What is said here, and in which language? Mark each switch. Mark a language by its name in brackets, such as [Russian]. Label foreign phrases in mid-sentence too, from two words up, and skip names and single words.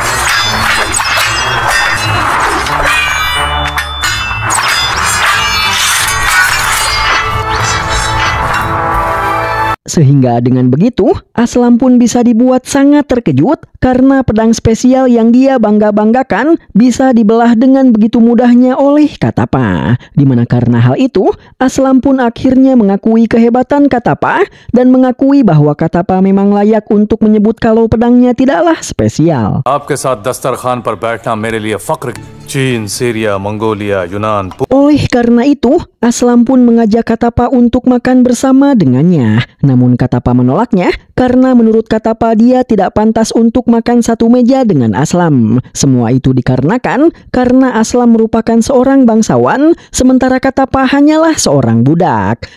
[Indonesian] Sehingga dengan begitu, Aslam pun bisa dibuat sangat terkejut karena pedang spesial yang dia bangga-banggakan bisa dibelah dengan begitu mudahnya oleh Katapa. Dimana karena hal itu, Aslam pun akhirnya mengakui kehebatan Katapa dan mengakui bahwa Katapa memang layak untuk menyebut kalau pedangnya tidaklah spesial. [Hindi] आपके साथ दस्तरख़्वान पर बैठना मेरे लिए फ़ख़्र. Chin, Syria, Mongolia, Yunan. [Indonesian] Oleh karena itu, Aslam pun mengajak Katapa untuk makan bersama dengannya. Namun Katapa menolaknya karena menurut Katapa dia tidak pantas untuk makan satu meja dengan Aslam. Semua itu dikarenakan karena Aslam merupakan seorang bangsawan, sementara Katapa hanyalah seorang budak.